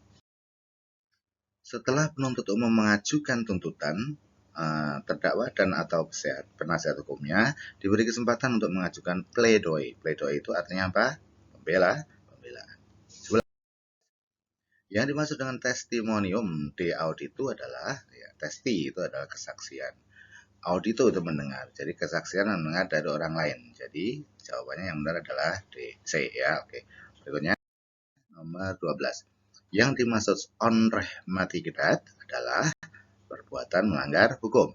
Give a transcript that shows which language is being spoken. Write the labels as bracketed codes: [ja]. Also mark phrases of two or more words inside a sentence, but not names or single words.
[id] Setelah penuntut umum mengajukan tuntutan, terdakwa dan atau penasihat hukumnya diberi kesempatan untuk mengajukan pledoi. Pledoi itu artinya apa? Pembelaan. Yang dimaksud dengan [la] testimonium de audito [id] adalah testi itu adalah kesaksian. Audito itu mendengar. Jadi kesaksian mendengar dari orang lain. Jadi jawabannya yang benar adalah D, C ya. Oke. Berikutnya nomor 12. Yang dimaksud onrehmatikidat adalah perbuatan melanggar hukum.